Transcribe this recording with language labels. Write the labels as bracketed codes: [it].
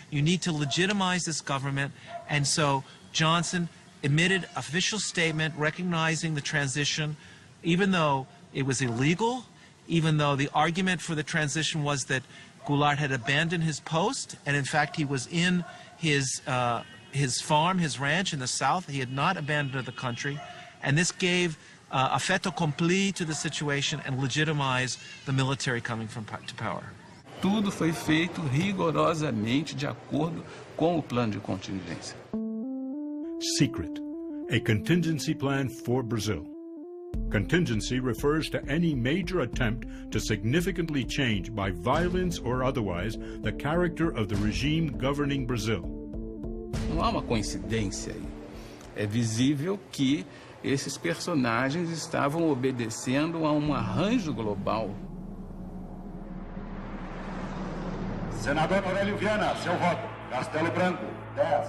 [en] You need to legitimize this government. And so Johnson emitted an official statement recognizing the transition, even though it was illegal, even though the argument for the transition was that Goulart had abandoned his post, and in fact he was in his farm, his ranch in the South. He had not abandoned the country, and this gave a fait accompli to the situation and legitimized the military coming to power. [pt] Tudo foi feito rigorosamente de acordo com o plano de contingência. [en] Secret, a contingency plan for Brazil. Contingency refers to any major attempt to significantly change, by violence or otherwise, the character of the regime governing Brazil. [pt] Não há uma coincidência aí. É visível que esses personagens estavam obedecendo a um arranjo global. Senador Aurélio Viana, seu voto. Castelo Branco, 10.